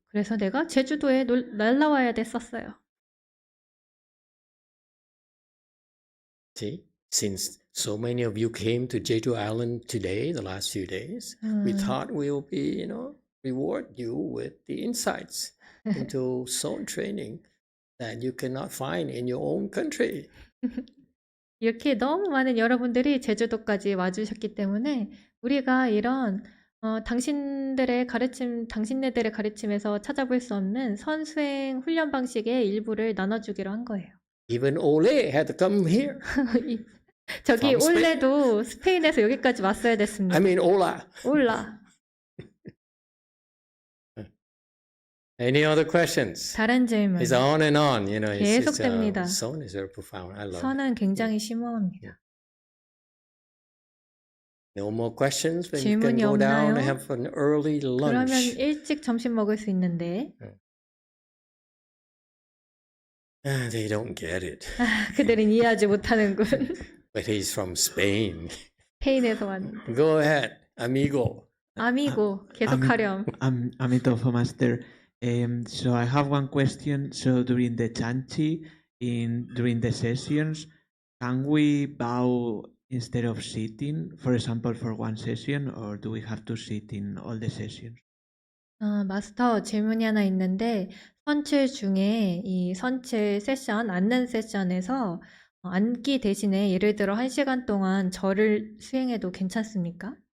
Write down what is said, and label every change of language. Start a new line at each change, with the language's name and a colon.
Korean: 그래서 내가 제주도에 날라와야 됐었어요.
English: See, since so many of you came to Jeju Island today, the last few days, we thought we will be, reward you with the insights into zone training that you cannot find in your own country.
Korean: 이렇게 너무 많은 여러분들이 제주도까지 와주셨기 때문에 우리가 이런 당신네들의 가르침에서 찾아볼 수 없는 선수행 훈련 방식의 일부를 나눠주기로 한 거예요.
English: Even Ole had to come here.
Korean: 저기
English: From Spain.
Korean: 올레도 스페인에서 여기까지 왔어야 됐습니다.
English: I mean, Ola.
Korean: 올라.
English: Any other questions?
Korean: 다른 질문.
English: It's on and on. You know, it's just,
Korean: 계속됩니다.
English: Son is very profound. I love it.
Korean: 선은 굉장히 심오합니다.
English: No more questions? Then you can
Korean: 질문이
English: go down and
Korean: 없나요?
English: have an early
Korean: 그러면
English: lunch.
Korean: 일찍 점심 먹을 수 있는데
English: They don't get it.
Korean: 그들은 이해하지 못하는군.
English: But he's from Spain.
Korean: 스페인에서 왔는데.
English: Go ahead, amigo.
Korean: 아미고 계속하렴.
English: Amitofo Master. So I have one question. So during the Chanchi, during the sessions, can we bow instead of sitting, for example, for one session, or do we have to sit in all the sessions?
Korean: 마스터 질문이 하나 있는데 선칠 중에 이 선칠 세션, 앉는 세션에서 앉기 대신에 예를 들어 1시간 동안 절을 수행해도 괜찮습니까?